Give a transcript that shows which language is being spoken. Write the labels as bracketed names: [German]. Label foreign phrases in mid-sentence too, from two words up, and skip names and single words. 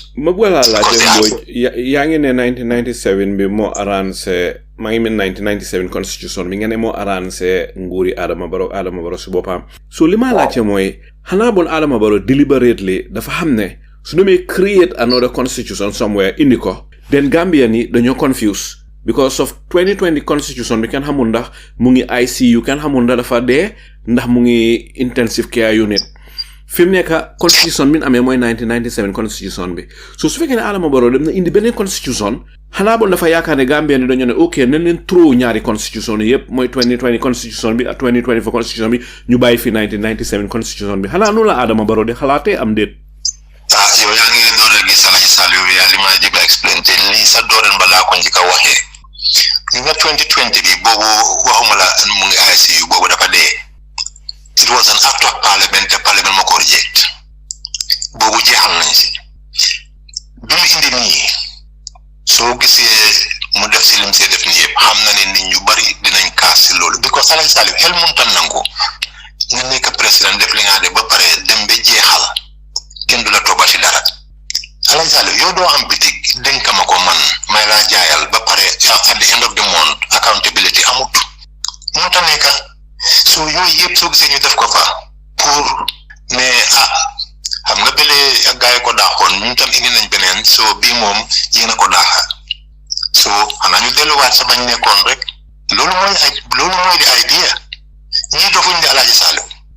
[Wolof] ma bëgg laa laajte Mbodj yaa ngi ne 1997 bi moo arrangé maa ngi mel 1997 constitution bi nga ne moo arrangé nguuri Adama Barrow si boppam so li ma laajte mooy xanaa bon Adama Barrow deliberately dafa xam ne su demee [English] create another constitution somewhere [Wolof] indi ko then Gambian yi dañoo confuse [English] because of [Wolof] 2020 constitution bi kenn xamul ndax mu ngi ICU kenn xamul ndax dafa dee ndax mu ngi [English] intensive care unit [Wolof] fi mu nekk constitution bi amee mooy 1997 constitution bi so su fekkee ne Adama Barrow dem na indi beneen constitution xanaa bon dafa yaakaar ne Gambien yi dañoo ne ok nañ leen throw ñaari constitution yi yëpp mooy 2020 constitution bi ak 2024 constitution bi ñu bàyyi fi 1997 constitution bi xanaa noonu la Adama Barrow de xalaatee am déet. yow yaa ngi door a gis Alhaji Saliou yaa li ma jëba explain te lii sa dooren balaa ko njëkk a waxee li nga 2020 bi boobu waxuma la mu ngi ICU boobu dafa dee [English] it was an act of parliament [Wolof] te parliament moo ko reject boobu jeexal nañ si bi mu indi nii soo gisee mu def si lim see def nii yëpp xam na ne nit ñu bari dinañ kaas si loolu because Alhaji Saliou xel mënut a nangu nga nekk président def li nga def ba pare dem ba jeexal kenn du la tooba si dara Alhaji Saliou yow doo am bitig dénk ma ko man may laa jaayal ba pare [English] at the end of the month [Wolof] accountability amut moo tax nekk so yooyu yëpp soo gisee ñu def ko fa pour ne xam nga bële gaa yi ko daaxoon ñun tam indi nañ beneen so bii moom yéen a ko daaxa so xanaa ñu delluwaat sa bañ nekkoon rek loolu mooy di idea ñii dofuñ di Alhaji Saliou